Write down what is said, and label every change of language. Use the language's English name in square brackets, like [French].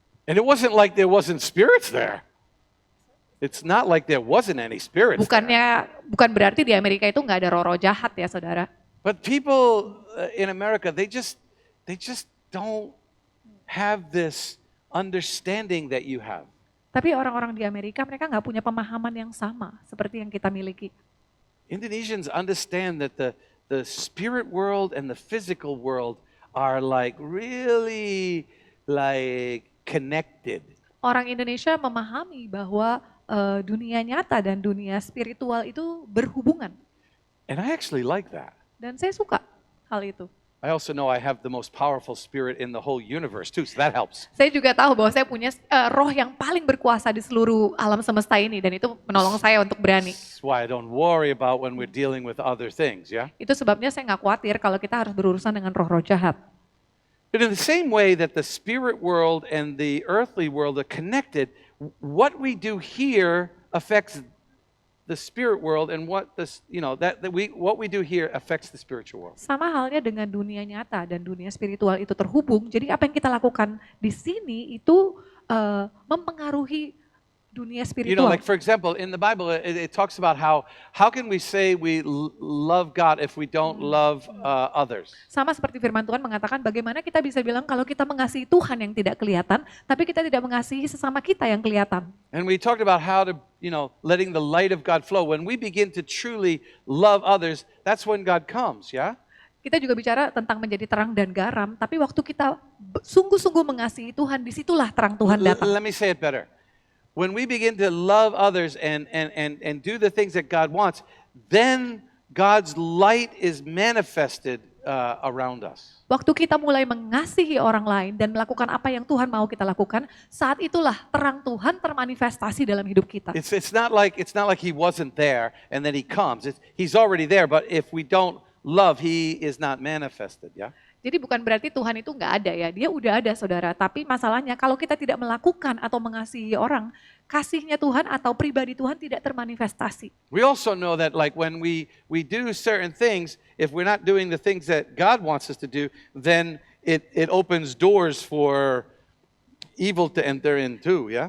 [English] And it wasn't like there wasn't spirits there. It's not like there wasn't any spirits there. [Indonesian] Bukan berarti di Amerika itu nggak ada roh-roh jahat ya saudara. [English] But people in America, they just don't have this understanding that you have. [Indonesian] Tapi orang-orang di Amerika mereka nggak punya pemahaman yang sama seperti yang kita miliki. [English] Indonesians understand that the spirit world and the physical world are like really like connected. [Indonesian] Orang Indonesia memahami bahwa dunia nyata dan dunia spiritual itu berhubungan. [English] And I actually like that. [Indonesian] Dan saya suka hal itu. [English] I also know I have the most powerful spirit in the whole universe too, so that helps. [Indonesian] Saya juga tahu bahwa saya punya roh yang paling berkuasa di seluruh alam semesta ini dan itu menolong saya untuk berani. [English] That's why I don't worry about when we're dealing with other things, yeah? [Indonesian] Itu sebabnya saya nggak khawatir kalau kita harus berurusan dengan roh-roh jahat. [English] But in the same way that the spirit world and the earthly world are connected, what we do here affects the spirit world, and what we do here affects the spiritual world. [Indonesian] Sama halnya dengan dunia nyata dan dunia spiritual itu terhubung. Jadi apa yang kita lakukan di sini itu mempengaruhi dunia [English] You know, [Indonesian] spiritual. [English] like for example, in the Bible, it talks about how can we say we love God if we don't love others? [Indonesian] Sama seperti firman Tuhan mengatakan bagaimana kita bisa bilang kalau kita mengasihi Tuhan yang tidak kelihatan, tapi kita tidak mengasihi sesama kita yang kelihatan. [English] And we talked about how to, letting the light of God flow. When we begin to truly love others, that's when God comes, yeah? [Indonesian] Kita juga bicara tentang menjadi terang dan garam, tapi waktu kita sungguh-sungguh mengasihi Tuhan, disitulah terang Tuhan datang. [English] Let me say it better. When we begin to love others and do the things that God wants, then God's light is manifested around us. [Indonesian] Waktu kita mulai mengasihi orang lain dan melakukan apa yang Tuhan mau kita lakukan, saat itulah terang Tuhan termanifestasi dalam hidup kita. [English] It's not like He wasn't there and then He comes. He's already there, but if we don't love, He is not manifested. Yeah. [Indonesian] Jadi bukan berarti Tuhan itu nggak ada ya, dia udah ada saudara. Tapi masalahnya kalau kita tidak melakukan atau mengasihi orang, kasihnya Tuhan atau pribadi Tuhan tidak termanifestasi. [English] We also know that like when we do certain things, if we're not doing the things that God wants us to do, then it opens doors for evil to enter in too, ya.